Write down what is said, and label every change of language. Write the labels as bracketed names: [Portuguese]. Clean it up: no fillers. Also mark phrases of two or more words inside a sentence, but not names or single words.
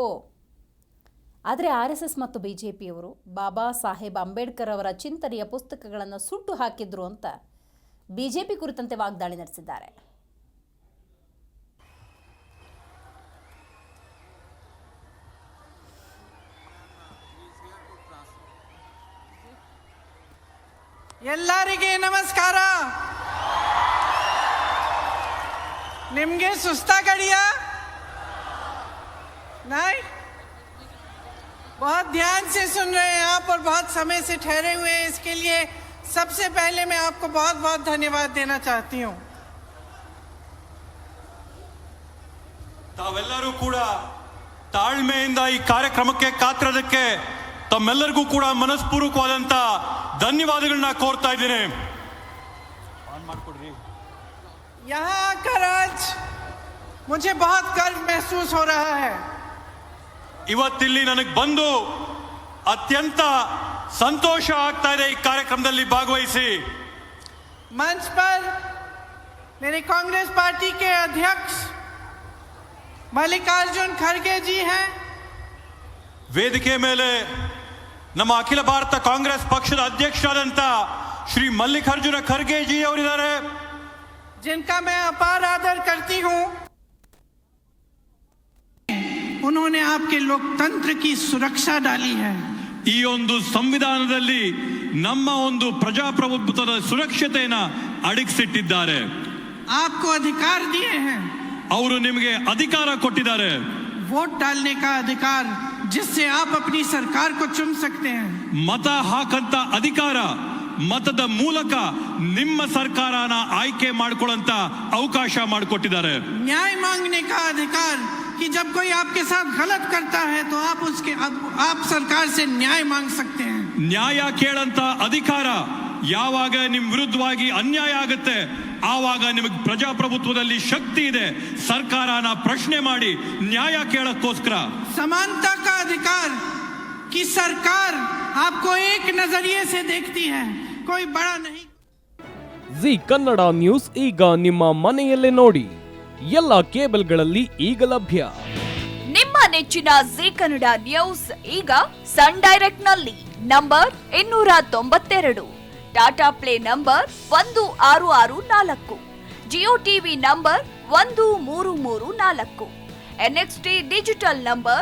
[Kannada] ಆದರೆ RSS ಮತ್ತು ಬಿಜೆಪಿಯವರು ಬಾಬಾ ಸಾಹೇಬ್ ಅಂಬೇಡ್ಕರ್ ಅವರ ಚಿಂತನೆಯ ಪುಸ್ತಕಗಳನ್ನು ಸುಟ್ಟು ಹಾಕಿದ್ರು ಅಂತ ಬಿಜೆಪಿ ಕುರಿತಂತೆ ವಾಗ್ದಾಳಿ ನಡೆಸಿದ್ದಾರೆ. ಎಲ್ಲರಿಗೆ ನಮಸ್ಕಾರ. ನಿಮ್ಗೆ ಸುಸ್ತಾ [Hindi] कड़िया नहीं, बहुत ध्यान से सुन रहे हैं आप और बहुत समय से ठहरे हुए हैं. इसके लिए सबसे पहले मैं आपको बहुत बहुत धन्यवाद देना चाहती हूँ. [Kannada] ತಾವೆಲ್ಲರೂ ಕೂಡ ತಾಳ್ಮೆಯಿಂದ ಈ ಕಾರ್ಯಕ್ರಮಕ್ಕೆ ಕಾತಿರೋದಕ್ಕೆ ತಮ್ಮೆಲ್ಲರಿಗೂ ಕೂಡ ಮನಸ್ಪೂರ್ವಕವಾದಂತ ಧನ್ಯವಾದಗಳನ್ನ ಕೋರ್ತಾ ಇದ್ದೇನೆ. [Hindi] यहाँ आकर आज मुझे बहुत गर्व महसूस हो रहा है. [Kannada] ಇವತ್ತಿಲ್ಲಿ ನನಗೆ ಬಂದು ಅತ್ಯಂತ ಸಂತೋಷ ಆಗ್ತಾ ಇದೆ ಈ ಕಾರ್ಯಕ್ರಮದಲ್ಲಿ ಭಾಗವಹಿಸಿ. [Hindi] मंच पर मेरे कांग्रेस पार्टी के अध्यक्ष मल्लिकार्जुन खड़गे जी हैं. [Kannada] ವೇದಿಕೆ ಮೇಲೆ ನಮ್ಮ ಅಖಿಲ ಭಾರತ ಕಾಂಗ್ರೆಸ್ ಪಕ್ಷದ ಅಧ್ಯಕ್ಷರಾದಂತ ಶ್ರೀ ಮಲ್ಲಿಕಾರ್ಜುನ ಖರ್ಗೆ ಜಿ ಅವರಿದ್ದಾರೆ, [Hindi] जिनका मैं अपार आदर करती हूं. उन्होंने आपके लोकतंत्र की सुरक्षा डाली है. [Kannada] ಈ ಒಂದು ಸಂವಿಧಾನದಲ್ಲಿ ನಮ್ಮ ಒಂದು ಪ್ರಜಾಪ್ರಭುತ್ವದ ಸುರಕ್ಷತೆಯನ್ನು ಅಡಗಿಸಿಟ್ಟಿದ್ದಾರೆ. [Hindi] आपको अधिकार दिए हैं. [Kannada] ಅವರು ನಿಮಗೆ ಅಧಿಕಾರ ಕೊಟ್ಟಿದ್ದಾರೆ, [Hindi] वोट डालने का अधिकार, जिससे आप अपनी सरकार को चुन सकते हैं. [Kannada] ಮತ ಹಾಕಂತ ಅಧಿಕಾರ, ಮತದ ಮೂಲಕ ನಿಮ್ಮ ಸರ್ಕಾರನ ಆಯ್ಕೆ ಮಾಡಿಕೊಳ್ಳಂತ ಅವಕಾಶ ಮಾಡಿಕೊಟ್ಟಿದ್ದಾರೆ. [Hindi] न्याय मांगने का अधिकार, कि जब कोई आपके साथ गलत करता है तो आप सरकार से न्याय मांग सकते हैं. [Kannada] ನ್ಯಾಯ ಕೇಳಂತ ಅಧಿಕಾರ, ಯಾವಾಗ ನಿಮ್ಮ ವಿರುದ್ಧವಾಗಿ ಅನ್ಯಾಯ ಆಗುತ್ತೆ ಆವಾಗ ನಿಮಗೆ ಪ್ರಜಾಪ್ರಭುತ್ವದಲ್ಲಿ ಶಕ್ತಿ ಇದೆ, ಸರ್ಕಾರನ ಪ್ರಶ್ನೆ ಮಾಡಿ ನ್ಯಾಯ ಕೇಳಕ್ಕೋಸ್ಕರ. [Hindi] समानता का अधिकार, कि सरकार आपको एक नजरिए से देखती है, कोई बड़ा नहीं. [Kannada] ಜಿ ಕನ್ನಡ ನ್ಯೂಸ್ ಈಗ ನಿಮ್ಮ ಮನೆಯಲ್ಲೇ ನೋಡಿ, ಎಲ್ಲ ಕೇಬಲ್ಗಳಲ್ಲಿ ಈಗ ಲಭ್ಯ. ನಿಮ್ಮ ನೆಚ್ಚಿನ ಜಿ ಕನ್ನಡ ನ್ಯೂಸ್ ಈಗ ಸನ್ ಡೈರೆಕ್ಟ್ ನಲ್ಲಿ ನಂಬರ್ 292, ಟಾಟಾ ಪ್ಲೇ ನಂಬರ್ 1664, ಜಿಯೋ ಟಿವಿ ನಂಬರ್ 1334, NXT ಡಿಜಿಟಲ್ ನಂಬರ್